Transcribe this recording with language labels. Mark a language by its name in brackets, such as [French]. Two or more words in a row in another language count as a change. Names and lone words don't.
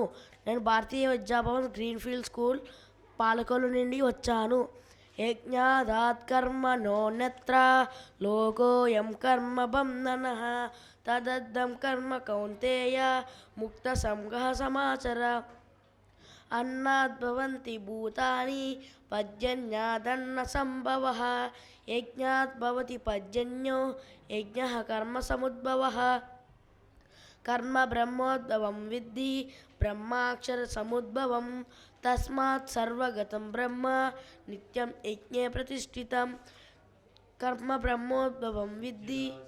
[Telugu] నేను భారతీయ విద్యాభవన్ గ్రీన్ఫీల్డ్ స్కూల్ పాలకొల్లు నుండి వచ్చాను. [Sanskrit] యజ్ఞాదాత్ కర్మణోన్యత్ర లోకోయం కర్మ బంధనః తదర్థం కర్మ కౌంతేయ ముక్త సంగః సమాచర. अन्नाद्भवन्ति भूतानि पर्जन्यादन्न सम्भवः यज्ञात् भवति पर्जन्यो यज्ञः कर्मसमुद्भवः कर्म ब्रह्मोद्भवं विद्धि ब्रह्माक्षरसमुद्भवं तस्मात् सर्वगतं ब्रह्म नित्यं यज्ञे प्रतिष्ठितं कर्म ब्रह्मोद्भवं विद्धि